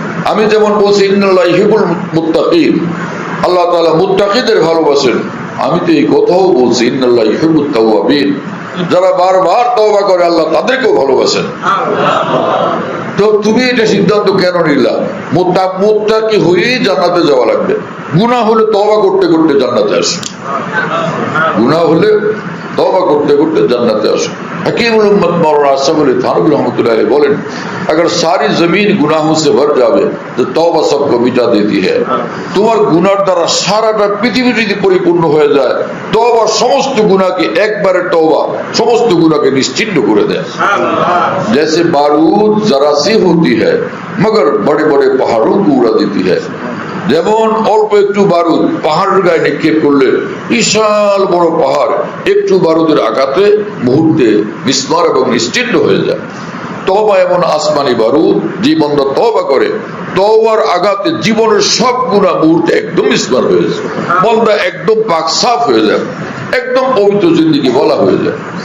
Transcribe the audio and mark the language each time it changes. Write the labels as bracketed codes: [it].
[bn] আমি যেমন বলছি [ar] ইন্নাল্লাহা ইউহিব্বুল মুত্তাকিন, [bn] আল্লাহ তাআলা মুত্তাকিদের ভালোবাসেন, আমি তো এই কথাও বলছি [ar] ইন্নাল্লাহা ইউহিব্বুত তাওয়াবিন, [bn] যারা বারবার তওবা করে আল্লাহ তাদেরকেও ভালোবাসেন। তো তুমি এটা সিদ্ধান্ত কেন নিলা? মুত্তাকি হয়েই জান্নাতে যাওয়া লাগবে। গুনাহ হলে তওবা করতে করতে জান্নাতে আসো, গুনাহ হলে [hi] तौबा करते करते जन्नत आसो। हकीमुल उम्मत मौलाना आसिफ अली थानवी रहमतुल्लाह अलैह बोलें, अगर सारी जमीन गुनाहों से भर जावे तो तौबा सबको मिटा देती है। [bn] তোমার গুনার দ্বারা সারাটা পৃথিবী যদি পরিপূর্ণ হয়ে যায়, তওবা সমস্ত গুনাহকে একবারে তওবা সমস্ত গুনাহকে নিশ্চিহ্ন করে দেয়। [hi] जैसे बारूद जरा सी होती है मगर बड़े बड़े पहाड़ों को उड़ा देती है। [bn] যেমন অল্প একটু বারুদ পাহাড়ের গায়ে নিক্ষেপ করলে বিশাল বড় পাহাড় একটু বারুদের আঘাতে মুহূর্তে বিস্ময় এবং নিশ্চিহ্ন হয়ে যায়। তওবা এমন আসমানি বারুদ, যে বান্দা তওবা করে, তওবার আঘাতে জীবনের সব গুনাহ মুহূর্তে একদম বিস্ময় হয়ে যায়, বান্দা একদম পাক সাফ হয়ে যায়, একদম পবিত্র জিন্দেগি বলা হয়ে যায়।